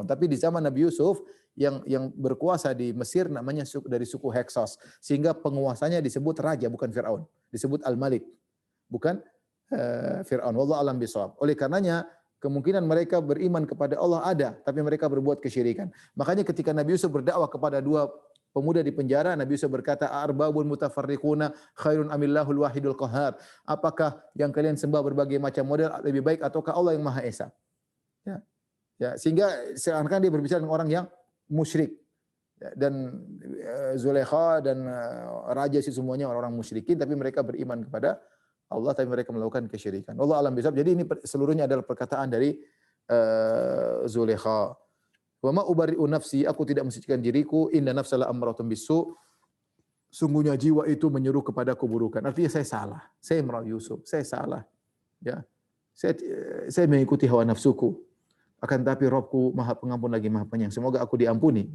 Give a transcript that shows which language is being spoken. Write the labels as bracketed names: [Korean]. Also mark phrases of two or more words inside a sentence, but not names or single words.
[Indonesian] Tapi di zaman Nabi Yusuf yang berkuasa di Mesir namanya dari suku Heksos, sehingga penguasanya disebut raja bukan Firaun, disebut Al-Malik, bukan Firaun. [Arabic] والله أعلم بالصواب. [Indonesian] Oleh karenanya kemungkinan mereka beriman kepada Allah ada, tapi mereka berbuat kesyirikan. Makanya ketika Nabi Yusuf berdakwah kepada dua pemuda di penjara, Nabi Yusuf berkata, [Arabic] "أرباب متفرقون خير أم الله الواحد القهار?" [Indonesian] Apakah yang kalian sembah berbagai macam model lebih baik ataukah Allah yang Maha Esa? Ya. Ya, sehingga seakan-akan dia berbicara dengan orang yang musyrik. Ya, dan Zulaikha dan raja sih semuanya orang-orang musyrikin, tapi mereka beriman kepada Allah, tapi mereka melakukan kesyirikan. [Arabic] الله أعلم بالصواب. [Indonesian] Jadi ini seluruhnya adalah perkataan dari Zulaikha. [Arabic] وما أبرئ نفسي, [Indonesian] aku tidak mensucikan diriku, [Arabic] إن النفس لأمارة بالسوء, [Indonesian] sungguhnya jiwa itu menyuruh kepada keburukan. Artinya saya salah, saya merayu Yusuf, saya salah. Ya. Saya mengikuti hawa nafsuku. Akan tapi Rabbku Maha Pengampun lagi Maha Penyayang. Semoga aku diampuni.